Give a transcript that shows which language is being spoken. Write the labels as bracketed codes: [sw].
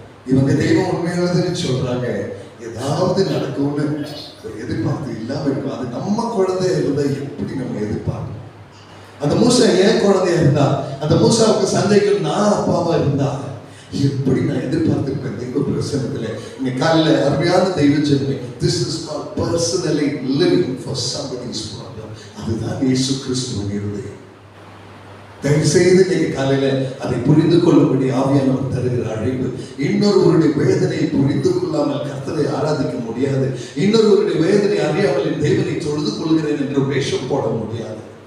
[ta] இவங்க தெய்வம் உண்மையானதுன்னு சொல்றாங்க, ஏதாவது நடக்கும்னு ஒரு எதிர்பார்ப்பு இல்லாம இருக்கும். அது நம்ம குழந்தைய இருந்தா எப்படி நம்ம எதிர்பார்ப்போம்? அந்த மூசா ஏன் குழந்தையா இருந்தா, அந்த மூசாவுக்கு சந்தைக்கு நான் அப்பாவா இருந்தா எப்படி நான் எதிர்பார்த்திருப்பேன் தெய்வ பிரசன்னத்துல. இங்க காலையில அருமையான தெய்வ ஜெபமே, [en] this is called personally living for somebody's problem. [ta] அதுதான் இயேசு கிறிஸ்துவின் இருதயம். தயவு செய்து நீங்க காலையில அதை புரிந்து கொள்ளும்படி ஆவியானவர் தருகிற அழைப்பு. இன்னொருவருடைய வேதனையை புரிந்து கொள்ளாமல் கர்த்தரை ஆராதிக்க முடியாது. இன்னொருவருடைய வேதனை அறியாமல் என் தேவனை தொழுது கொள்கிறேன் என்று வேஷம் போட முடியாது.